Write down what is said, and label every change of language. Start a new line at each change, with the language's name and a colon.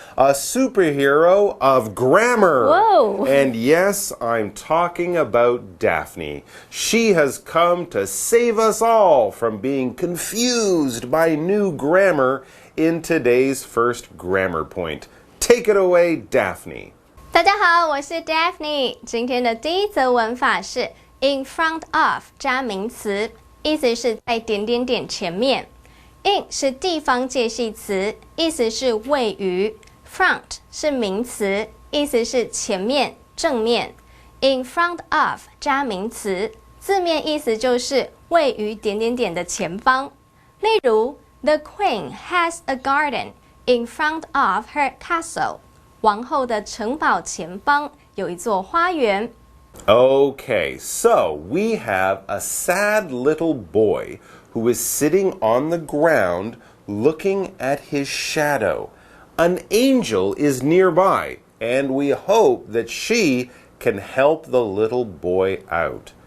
English: A superhero of grammar. Whoa. And yes, I'm talking about Daphne. She has come to save us all from being confused by new grammar in today's first grammar point. Take it away, Daphne.
Chinese: 大家好，我是 Daphne。今天的第一则文法是
English: in front of
Chinese: 加名词，意思是在点点点前面。 in 是地方介系词，意思是位于。 front 是名词，意思是前面、正面。
English: in front of
Chinese: 加名词，字面意思就是位于点点点的前方。例如
English: The queen has a garden in front of her castle.
Chinese: 王后的城堡前方有一座花园。
English: Okay, so we have a sad little boy who is sitting on the ground looking at his shadow. An angel is nearby, and we hope that she can help the little boy out.